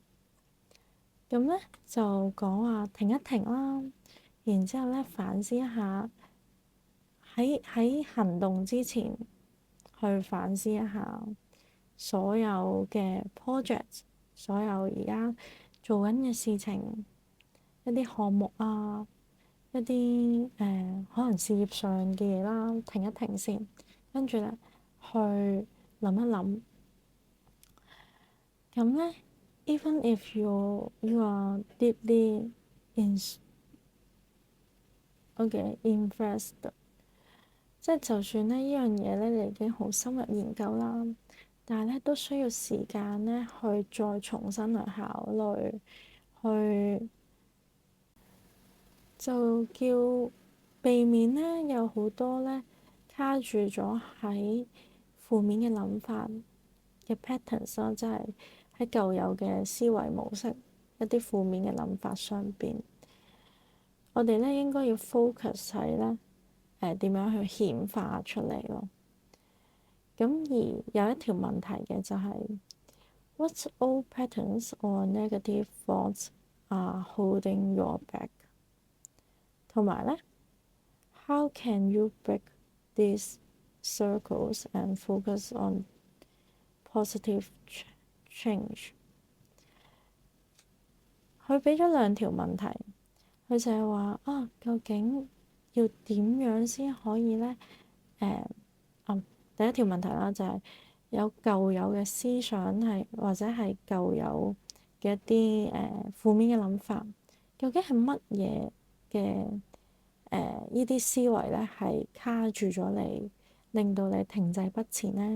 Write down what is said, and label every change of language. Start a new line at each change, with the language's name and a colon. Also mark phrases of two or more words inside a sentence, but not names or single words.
Cantonese: 咁呢，就講話停一停啦，然之後呢，反思一下喺行動之前去反思一下所有嘅 project， 所有而家做緊嘅事情，一啲項目啊，一啲可能事業上嘅嘢啦，停一停先，跟住呢，去諗一諗。咁呢
English: even if you are deeply invested
Cantonese: 即係就算呢樣嘢咧，你已經好深入研究啦，但係咧都需要時間咧去再重新去考慮，去就叫避免咧有好多咧卡住咗喺負面嘅諗法嘅 patterns 啦，即係喺舊有嘅思維模式一啲負面嘅諗法上邊，我哋咧應該要 focus 喺咧點樣去顯化出嚟咯。咁而有一條問題嘅就係
English: ，what old patterns or negative thoughts are holding you back？
Cantonese: 同埋咧
English: ，how can you break these circles and focus on positive change？
Cantonese: 佢俾咗兩條問題，佢就係話啊，究竟要點樣先可以咧？第一條問題啦，就係有舊有嘅思想係或者係舊有嘅一啲負面嘅諗法，究竟係乜嘢嘅呢啲思維咧係卡住咗你，令到你停滯不前咧？